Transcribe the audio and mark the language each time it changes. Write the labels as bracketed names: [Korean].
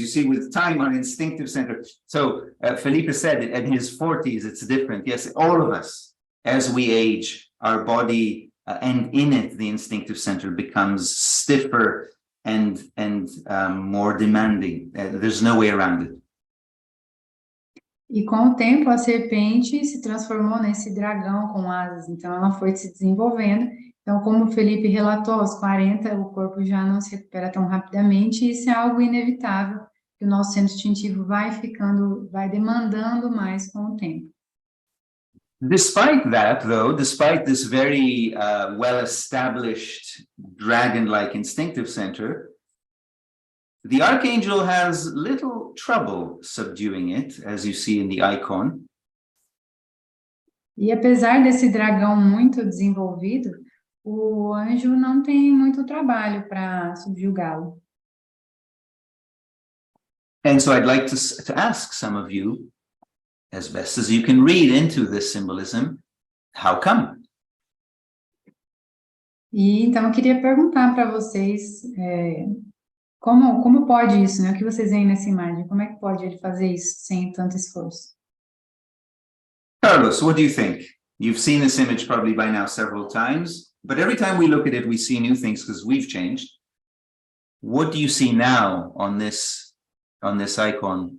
[English] You see, with time, our instinctive center. So Felipe said it, at his 40s, it's different. Yes, all of us, as we age, our body and in it, the instinctive center becomes stiffer and more demanding. There's no way around it. [Portuguese] E com o tempo, a serpente se transformou nesse dragão com asas, então ela foi se desenvolvendo. Então, como o Felipe relatou, aos 40, o corpo já não se recupera tão rapidamente, e isso é algo inevitável, que o nosso centro instintivo vai demandando mais com o tempo. [English] Despite that, though, despite this very well-established dragon-like instinctive center, the archangel has little trouble subduing it, as you see in the icon. [Portuguese] E apesar desse dragão muito desenvolvido, o anjo não tem muito trabalho para subjugá-lo. [English] And so I'd like to ask some of you, as best as you can read into this symbolism, how come? [Portuguese] E então eu queria perguntar para vocês como pode isso, né? O que vocês veem nessa imagem? Como é que pode ele fazer isso sem tanto esforço? [English] Carlos, what do you think? You've seen this image probably by now several times, but every time we look at it, we see new things because we've changed. What do you see now on this icon?